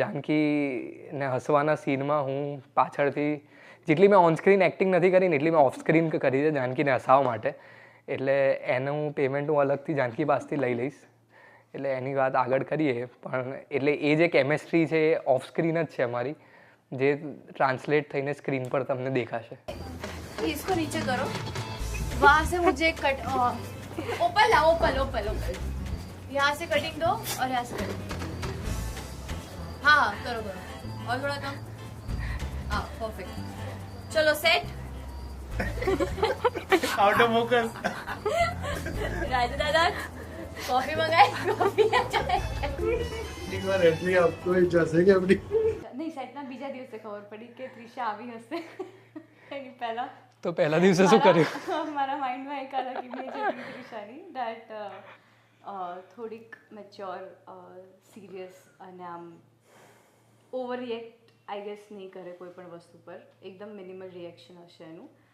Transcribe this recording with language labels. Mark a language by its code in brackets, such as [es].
[gu] જાનકીને હસવાના સીનમાં હું પાછળથી જેટલી મેં ઓન સ્ક્રીન એક્ટિંગ નથી કરી ને એટલી મેં ઓફ સ્ક્રીન કરી છે જાનકીને હસાવવા માટે. એટલે એનું પેમેન્ટ હું અલગથી જાનકી પાસેથી લઈ લઈશ. એટલે એની વાત આગળ કરીએ. પણ એટલે એ જે કેમેસ્ટ્રી છે એ ઓફ સ્ક્રીન જ છે અમારી, જે ટ્રાન્સલેટ થઈને સ્ક્રીન પર તમને દેખાશે. [hi] इसको नीचे करो, वहाँ से मुझे कट ओपल ला ओपल यहाँ से कटिंग दो और यहाँ से कटिंग. हाँ करो और थोड़ा कम. हाँ परफेक्ट. चलो set. [en] Out of focus. [hi] Raju दादा कॉफी मंगाए, कॉफी एक बार एंट्री आपको जैसे कि अपनी [gu] નહીં સેટના બીજા દિવસે ખબર પડી કે ત્રિશા આવી હશે. એની પહેલા તો પહેલા દિવસે શું કર્યું? મારા માઇન્ડમાં એક અલગ ઇમેજ હતી ત્રિશાની દેટ થોડીક મેચ્યોર, સિરિયસ અને આમ ઓવર રિએક્ટ આઈ ગેસ નહીં કરે કોઈ પણ વસ્તુ પર. એકદમ મિનિમલ રિએક્શન હશે એનું.